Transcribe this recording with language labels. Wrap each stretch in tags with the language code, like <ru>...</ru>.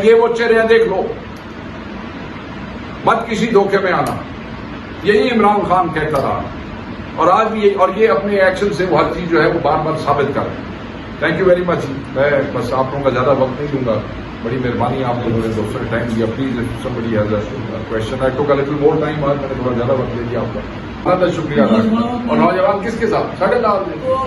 <ur>یہ وہ چہرے ہیں، دیکھ لو، مت کسی دھوکے میں آنا. یہی عمران خان کہتا رہا اور آج بھی اور یہ اپنے ایکشن سے وہ ہر چیز جو ہے وہ بار بار ثابت کر رہے ہیں.</ur> <en>Thank you very much.</en> <ur>میں بس آپ لوگوں کا زیادہ وقت نہیں دوں گا. بڑی مہربانی آپ لوگوں نے دوسرے ٹائم دیا.</ur> <en>Please somebody has a question. I took a little more time.</en> <ur>آج میں نے تھوڑا زیادہ وقت دے دیا آپ کا. بہت شکریہ. اور نوجوان کس کے ساتھ؟ ساڑھے لال میں</ur>